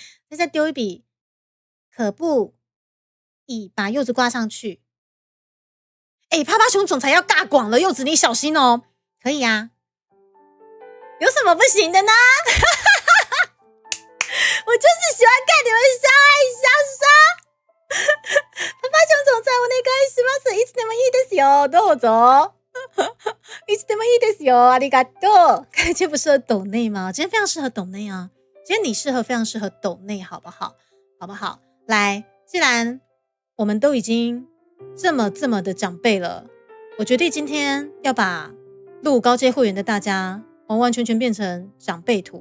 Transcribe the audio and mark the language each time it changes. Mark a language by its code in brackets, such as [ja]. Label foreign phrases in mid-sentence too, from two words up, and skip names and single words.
[zh] 再丢一笔，可不以把柚子挂上去。趴熊总裁要尬广了，柚子你小心哦。可以啊，有什么不行的呢？我就是喜欢看你们相爱相杀。 [ja] 趴熊总裁，お願いします。いつでもいいですよ。どうぞ。いつでもいいですよ。ありがとう。 [zh] 今天不适合抖内吗？今天非常适合抖内啊。今天你非常适合抖内，好不好？来，既然我们都已经这么的长辈了，我决定今天要把入高阶会员的大家完完全全变成长辈图。